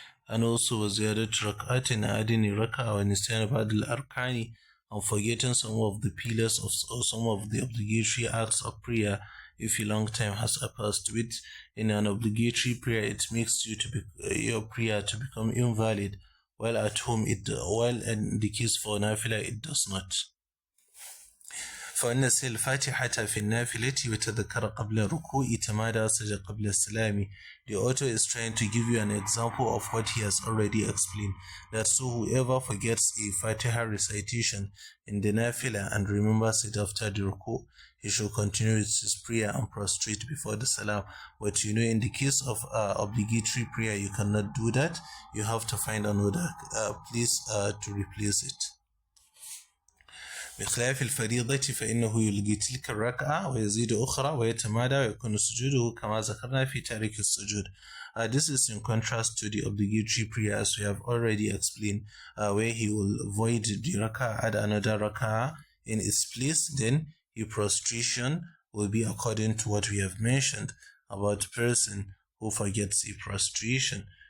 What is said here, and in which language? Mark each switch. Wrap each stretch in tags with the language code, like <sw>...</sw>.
<en>And also,</en> <ar>ziyadat rak'atin,</ar> <en>adding a rak'ah or</en> <ar>nisyan ba'd al-arkani,</ar> <en>and forgetting some of the pillars or some of the obligatory acts of prayer if a long time has passed. With in an obligatory prayer, it makes your prayer to become invalid, while at home while in the case for nafila it does not.</en> <ar>فإن نسي الفاتحة في النافلة وتذكر قبل ركوع تمادى سجد قبل السلام.</ar> <en>The author is trying to give you an example of what he has already explained, that so whoever forgets a Fatiha recitation in the nafila and remembers it after the ruku, he should continue with his prayer and prostrate before the salam. But in the case of obligatory prayer, you cannot do that. You have to find another place to replace it.</en> <ar>بخلاف الفريضة فإنه يلغي تلك الركعة ويزيد أخرى ويتمادى ويكون سجوده كما ذكرنا في تارك السجود.</ar> <en>This is in contrast to the obligatory prayer, as we have already explained, where he will void the rak'ah, add another rak'ah in its place. Then his prostration will be according to what we have mentioned about a person who forgets a prostration.</en>